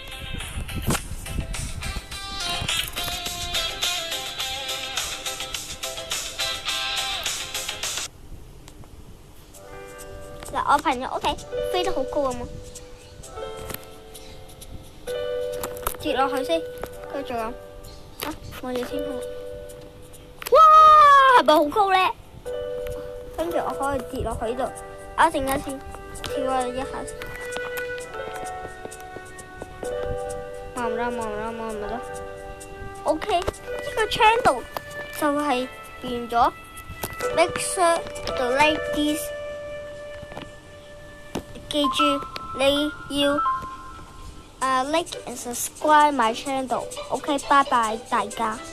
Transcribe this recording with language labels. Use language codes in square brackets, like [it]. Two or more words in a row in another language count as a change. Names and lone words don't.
[yue] 嗱，我朋友屋企飛得好高啊嘛，跌落去先，跟住咁，我哋天空，哇，係咪好高咧？跟住我可以跌落去度，我陣間先跳咗一下，望唔到。OK，呢個 channel 就係完咗 ， [en] make sure to like this。 [yue] 記住你要 [en] like and subscribe my channel。 [yue] OK，拜拜大家。